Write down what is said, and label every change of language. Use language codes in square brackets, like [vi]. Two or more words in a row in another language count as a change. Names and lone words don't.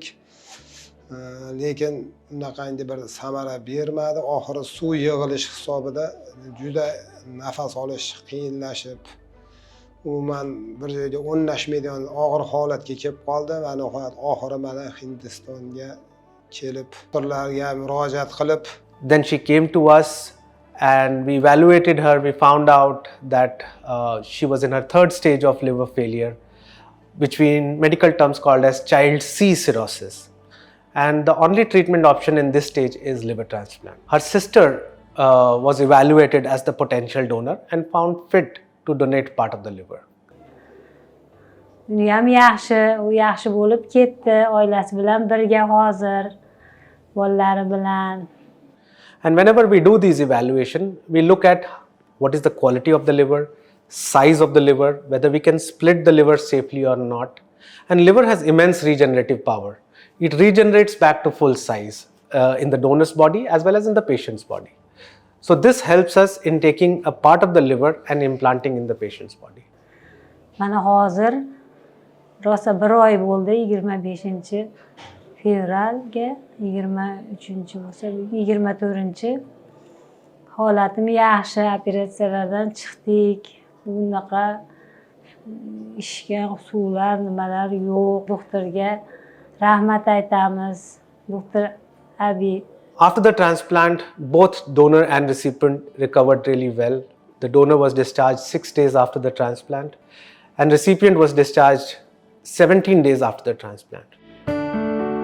[uz] Lekin unaqangi bir samara bermadi. Oxiri suv yig'ilish hisobida juda nafas olish qiyinlashib, umuman bir joyga o'rnashmaydigan og'ir holatga kelib qoldi va nihoyat oxiri mana Hindistonga kelib, doktorlarga murojaat qilib, [en] then she came to us and we evaluated her. We found out that she was in her third stage of liver failure, which we in medical terms called as child C cirrhosis. And the only treatment option in this stage is liver transplant. Her sister was evaluated as the potential donor and found fit to donate part of the liver. [uz] Uni ham yaxshi bo'lib ketdi, oilasi bilan birga hozir, bolalari bilan. [en] And whenever we do these evaluation, we look at what is the quality of the liver, size of the liver, whether we can split the liver safely or not. And liver has immense regenerative power. It regenerates back to full size in the donor's body as well as in the patient's body. So this helps us in taking a part of the liver and implanting in the patient's body. [uz] Mana hozir rosa 1 oy bo'ldi, 25-fevralga 23-bo'lsa 24-chi. Holatim yaxshi, operatsiyalardan chiqdik. Bunaqa ishga suvlar, nimalar yo'q. Doktorga rahmat aytamiz. Doktor Abi. [en] After the transplant, both donor and recipient recovered really well. The donor was discharged 6 days after the transplant, and recipient was discharged 17 days after the transplant.